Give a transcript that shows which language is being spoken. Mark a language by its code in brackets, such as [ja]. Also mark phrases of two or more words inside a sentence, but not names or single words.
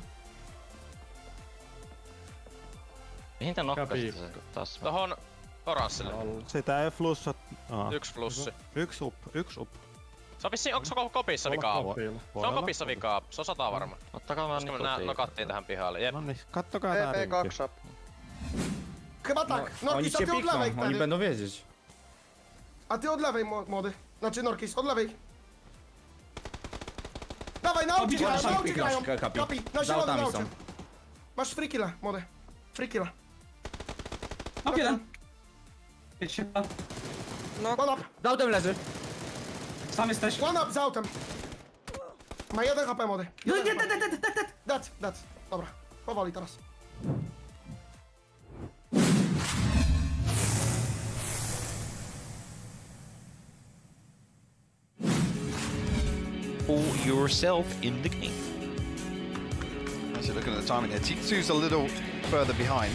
[fi] Mihin tän nokkasit taas? Oranssille. Sitä ei flussat. Yksi flussi. Yksi up. Se on vissiin, onko se kopissa vikaa? Se on kopissa vikaa, se on 100 varma. Ottakaa vaan koska me nokattiin tähän pihalle. Jep. No niin, kattokaa tää PP2 up. [pl] Chyba tak. Norkis, a ty od lewej wtedy. będą wiedzieć. A ty od lewej, młody. Znaczy Norkis, od lewej. Dawaj, na aucie grają, na aucie grają. Kapi, na zielony na aucie. Masz free killa, młody. Free killa. Okej, okay, [en] no. One up. [pl] Za autem leży. Sam jesteś. [en] One up [pl] za autem. Ma 1 HP, młody. Dead. Dobra, powoli teraz. For yourself in the game. As you're looking at the timing here, T2's a little further behind.